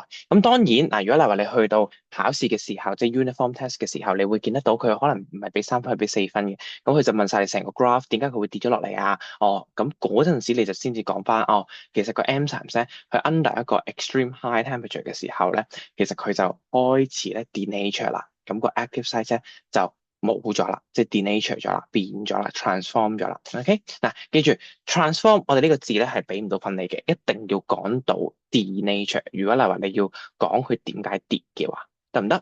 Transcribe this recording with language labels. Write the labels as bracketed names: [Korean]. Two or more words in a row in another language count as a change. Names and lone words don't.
[Cantonese] 咁當然嗱，如果例如話你去到考試嘅時候，即係 [English] uniform test [Cantonese] 嘅時候，你會見得到佢可能唔係俾3分，係俾4分嘅。咁佢就問晒你成個 graph 點解佢會跌咗落嚟啊？哦，咁嗰陣時你就先至講翻哦，其實個 enzymes 咧，佢 under 一個 [English] extreme high temperature [Cantonese] 嘅時候咧，其實佢就開始咧 denature 啦。咁個 [English] active site [Cantonese] 咧就冇咗啦，即係 denature 咗啦，變咗啦，transform 咗啦。OK，嗱，記住 transform 我哋呢個字咧係俾唔到分你嘅，一定要講到 denature。如果例如話你要講佢點解跌嘅話，得唔得？